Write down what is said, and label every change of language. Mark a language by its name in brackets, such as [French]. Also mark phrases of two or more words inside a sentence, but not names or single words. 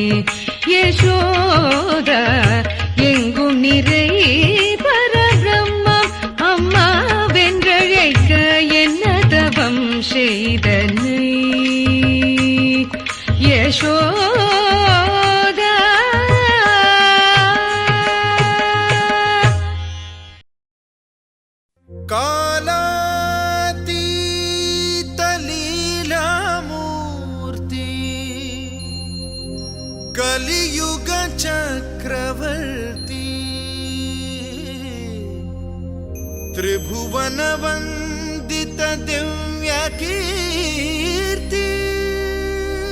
[Tamil] யசோதா எங்கும் நிறை பரபிரம்மம் அம்மா வென்றழைக்க என்ன தவம் செய்தனை யசோதா [Sanskrit] कालातीत लीलामूर्ति कलियुग चक्रवर्ती त्रिभुवन वंदित दिव्य कीर्ति